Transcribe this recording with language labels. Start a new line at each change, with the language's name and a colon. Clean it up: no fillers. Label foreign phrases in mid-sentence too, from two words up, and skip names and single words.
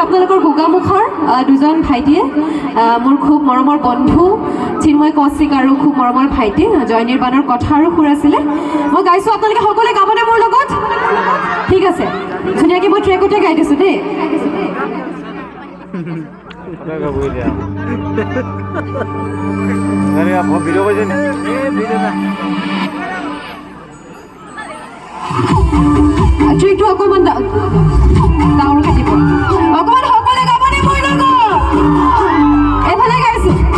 Assamese: আপোনালোকৰ গোগামুখৰ দুজন ভাইটিয়ে মোৰ খুব মৰমৰ বন্ধু চিন্ময় কৌশিক আৰু খুব মৰমৰ ভাইটি জয় নিৰ্বাণৰ কথা আৰু সুৰ আছিলে মই গাইছো আপোনালোকে সকলোৱে গাবনে মোৰ লগত ঠিক আছে ধুনীয়াকৈ মই ট্ৰেকতে গাই দিছো দেই
Hindi: अरे आप वीडियो बजे नहीं वीडियो ना
Assamese: ট্ৰেকটো অকণমান ডাঙৰ কাটিব অকণমান সকলোৱে গাবনে মোৰ লগত এফালে গাইছো